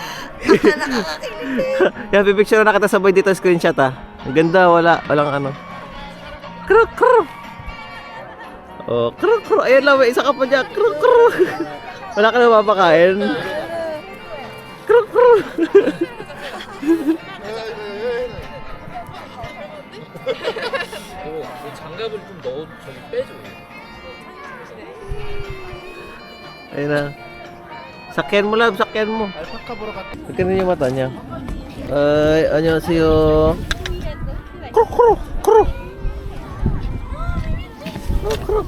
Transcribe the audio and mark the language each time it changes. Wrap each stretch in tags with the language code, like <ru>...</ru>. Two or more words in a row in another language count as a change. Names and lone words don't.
<tl>Yan, pipicture na kita sabay dito screenshot ah. Ang ganda, walang ano. Kruk kruk. Oh, kruk kruk. Ayan lang, may isa ka pa dyan. Kruk kruk. Wala ka na mapakain. Kruk kruk.</tl> <ko>장갑을 좀 넣어 저기 빼줘.</ko> <tl>Ayun na. Sakyan mo lang, sakyan mo. Alpaca boro ka. Tignan yung mata niya. Ay, 안녕하세요. Kruk kruk kruk. Kruk kruk.</tl>